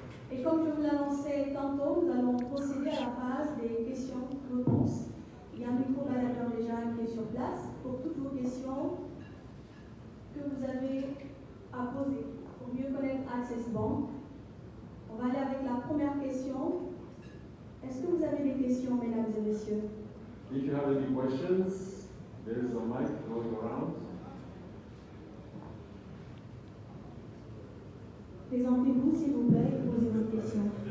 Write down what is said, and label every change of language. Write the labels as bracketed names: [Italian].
[French] Et comme je vous l'annonçais tantôt, nous allons procéder à la phase des questions-réponses. Il y a un micro-baladeur déjà qui est sur place pour toutes vos questions que vous avez à poser pour mieux connaître Access Bank. On va aller avec la première question. Est-ce que vous avez des questions, mesdames et messieurs? [English] If you have any questions, there is a mic going around. [French] Présentez-vous, s'il vous plaît, et posez vos questions.